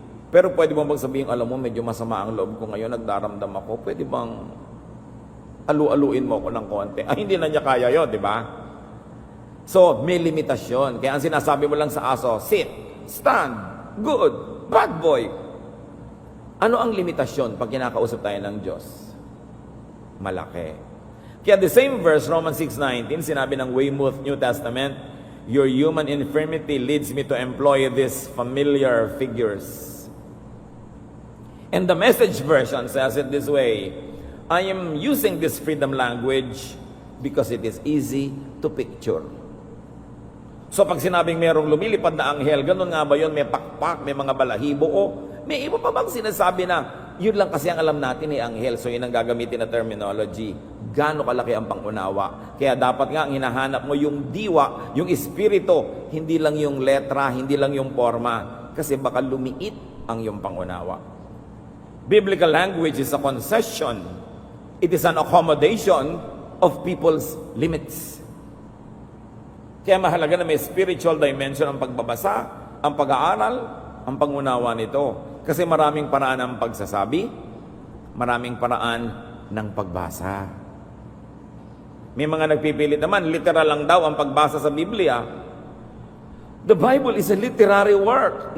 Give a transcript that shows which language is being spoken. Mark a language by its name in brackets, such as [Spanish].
[Filipino] Pero pwede mo bang sabihin, alam mo, medyo masama ang loob ko ngayon, nagdaramdam ako, pwede bang alu-aluin mo ko ng konti? Ay, hindi na niya kaya yun, di ba? So, may limitasyon. Kaya ang sinasabi mo lang sa aso, sit, stand, good, bad boy. Ano ang limitasyon pag kinakausap tayo ng Diyos? Malaki. [English] Kaya the same verse, Romans 6:19, sinabi ng Weymouth New Testament, your human infirmity leads me to employ these familiar figures. And the Message version says it this way, I am using this freedom language because it is easy to picture. [Filipino] So pag sinabing merong lumilipad na anghel, ganun nga ba yun? May pakpak, may mga balahibo, o may iba pa bang sinasabi na yun lang kasi ang alam natin anghel, so yun ang gagamitin na terminology. Gaano kalaki ang pangunawa? Kaya dapat nga ang hinahanap mo yung diwa, yung espiritu, hindi lang yung letra, hindi lang yung forma, kasi baka lumiit ang yung pangunawa. [English] Biblical language is a concession. It is an accommodation of people's limits. [Filipino] Kaya mahalaga na may spiritual dimension ang pagbabasa, ang pag-aaral, ang pangunawa nito. Kasi maraming paraan ng pagsasabi, maraming paraan ng pagbasa. May mga nagpipilit naman, literal lang daw ang pagbasa sa Biblia. [English] The Bible is a literary work.